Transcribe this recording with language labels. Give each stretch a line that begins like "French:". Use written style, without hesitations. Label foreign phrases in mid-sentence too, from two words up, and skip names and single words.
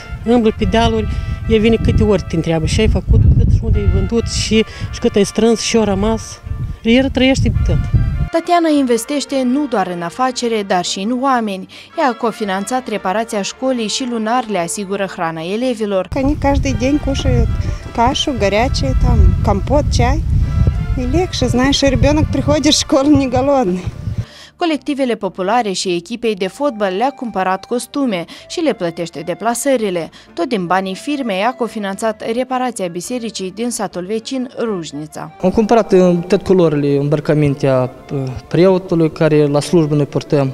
Romanian: Îmblă pe dealuri, el vine câte ori te întreabă și ai făcut, cât și unde ai vândut și cât ai strâns și a rămas. El trăiește tot. Tatiana investește nu doar în afacere, dar și în oameni. Ea a cofinanțat reparația școlii și lunar le asigură hrana elevilor.
Russian: Они каждый день кушают кашу, горячее, там, компот, чай. И легче, знаешь, и ребенок приходит в школу не голодный.
Romanian: Colectivele populare și echipei de fotbal le-a cumpărat costume și le plătește deplasările. Tot din banii firmei a cofinanțat reparația bisericii din satul vecin Rujnița. Am cumpărat toate culorile îmbrăcămintea preotului care la slujbă noi purtăm.